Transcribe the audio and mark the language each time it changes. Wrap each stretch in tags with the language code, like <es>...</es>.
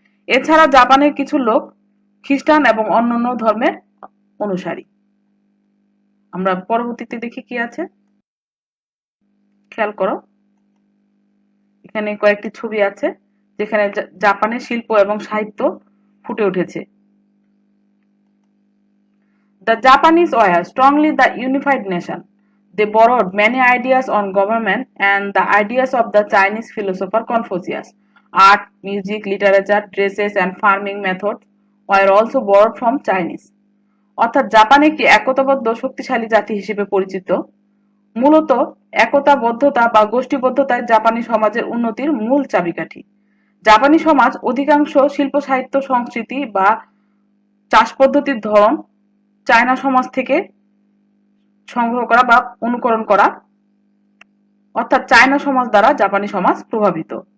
<bn>এছাড়া জাপানের কিছু লোক খ্রিস্টান এবং অন্যান্য ধর্মের অনুসারী। আমরা পরবর্তীতে দেখি কি আছে, খেয়াল করো। এখানে কয়েকটি ছবি আছে যেখানে জাপানের শিল্প এবং সাহিত্য ফুটে উঠেছে।</bn> <en>The Japanese were strongly the unified nation. They borrowed many ideas on government and the ideas of the Chinese philosopher Confucius. Art, music, literature, dresses and farming methods were also borrowed from Chinese.</en> <bn>অর্থাৎ Japan একটি একতাবদ্ধ শক্তিশালী জাতি হিসেবে পরিচিত। মূলত একতাবদ্ধতা বা গোষ্ঠীবদ্ধতায় জাপানি সমাজের উন্নতির মূল চাবিকাঠি। জাপানি সমাজ অধিকাংশ শিল্প, সাহিত্য, সংস্কৃতি বা চাষ পদ্ধতির ধরন চায়না সমাজ থেকে সংগ্রহ করা বা অনুকরণ করা, অর্থাৎ চায়না সমাজ দ্বারা জাপানি সমাজ প্রভাবিত।</bn>